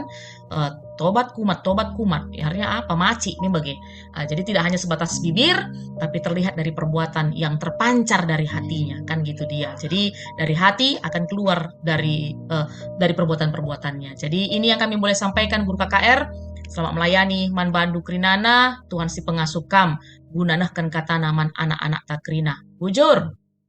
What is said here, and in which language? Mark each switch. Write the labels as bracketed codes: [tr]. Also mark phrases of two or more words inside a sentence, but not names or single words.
[id] Tobat kumat. Ya, artinya apa? Maci nih bagi. Jadi tidak hanya sebatas bibir, tapi terlihat dari perbuatan yang terpancar dari hatinya, kan gitu dia. Jadi dari hati akan keluar dari perbuatan-perbuatannya. Jadi ini yang kami boleh sampaikan Guru KKR. [btx] Selamat melayani Man Bandu Krinana, Tuhan si pengasuh kam, gunanahkan kata naman anak-anak takrina. Bujur.